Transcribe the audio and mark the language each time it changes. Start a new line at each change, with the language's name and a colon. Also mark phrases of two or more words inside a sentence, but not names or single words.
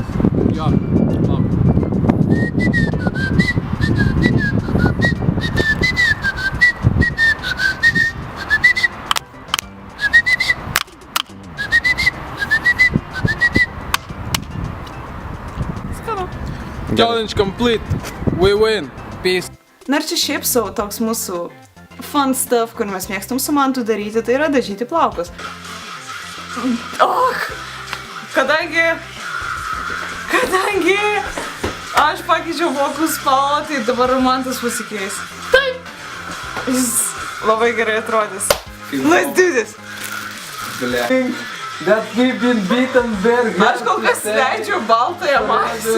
Lithuanian: Jo, palauk. Skanu.
English: Challenge complete. We win. Peace.
Lithuanian: Na ir čia šiaip sau toks mūsų
English: fun stuff,
Lithuanian: kur mes mėgstam su mantu daryti, tai yra dažyti plaukus. Kadangi aš pakeičiau plaukų spalvą, tai dabar mantas pasikeis. Taip. Jis labai gerai atrodys.
English: Let's do this. That we've been beaten very hard.
Lithuanian: Aš kol kas leidžiu baltąją masę.